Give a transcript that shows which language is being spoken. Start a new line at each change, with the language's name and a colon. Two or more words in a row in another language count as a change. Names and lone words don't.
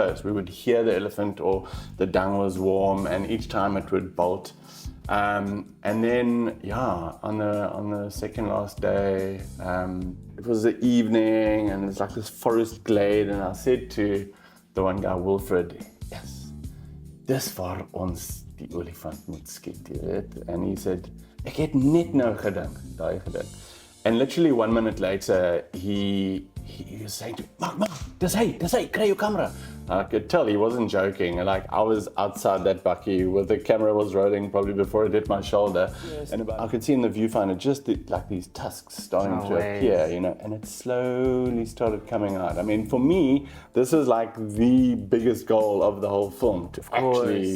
English: We would hear the elephant, or the dung was warm, and each time it would bolt. And then, on the second last day, it was the evening, and it's like this forest glade, and I said to the one guy, Wilfred, yes,
Afrikaans: dis waar ons die olifant moet skiet, jy weet.
English: And he said,
Afrikaans: ek het net nou gedink, daai gedink.
English: And literally 1 minute later, he was saying to me, Mark,
Afrikaans: dis hy, kry jou camera.
English: I could tell he wasn't joking. Like, I was outside that bucky where the camera was rolling probably before it hit my shoulder. Yes. And I could see in the viewfinder just like these tusks starting to appear, and it slowly started coming out. I mean, for me, this is like the biggest goal of the whole film, to actually